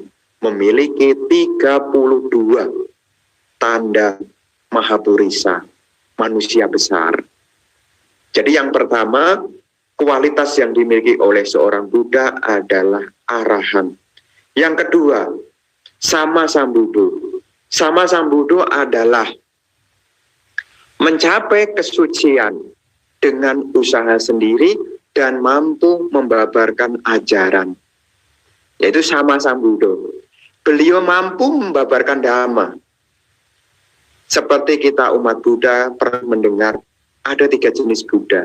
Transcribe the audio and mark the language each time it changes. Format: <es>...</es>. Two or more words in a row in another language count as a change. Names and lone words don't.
<id>Memiliki 32 tanda Mahapurisa, manusia besar. Jadi yang pertama, kualitas yang dimiliki oleh seorang Buddha adalah arahan. Yang kedua,</id> <pi>sama sambuddho. Sama sambuddho</pi> <id>adalah mencapai kesucian dengan usaha sendiri dan mampu membabarkan ajaran. Yaitu</id> <pi>sama sambuddho.</pi> <id>Beliau mampu membabarkan dhamma. Seperti kita umat Buddha pernah mendengar ada 3 jenis Buddha.</id>